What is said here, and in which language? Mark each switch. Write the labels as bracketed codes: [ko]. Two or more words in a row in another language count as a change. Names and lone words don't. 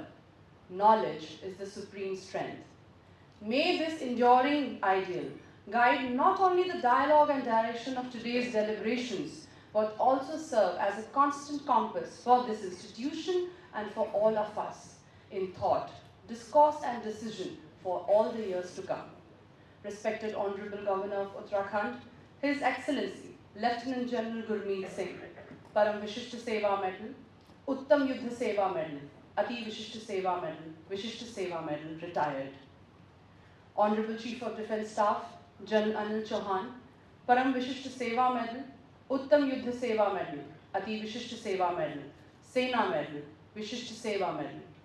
[en] Knowledge is the supreme strength. May this enduring ideal guide not only the dialogue and direction of today's deliberations, but also serve as a constant compass for this institution and for all of us in thought, discourse, and decision for all the years to come. Respected Honorable Governor of Uttarakhand, His Excellency Lieutenant General Gurmeet Singh, Param Vishishta Seva Medal, Uttam Yuddha Seva Medal, Ati Vishishta Seva Medal, Vishishta Seva Medal, retired. Honorable Chief of Defence Staff, General Anil Chauhan, Param Vishisht Seva Medal, Uttam Yuddha Seva Medal, Ati Vishisht Seva Medal, Sena Medal, Vishisht Seva Medal.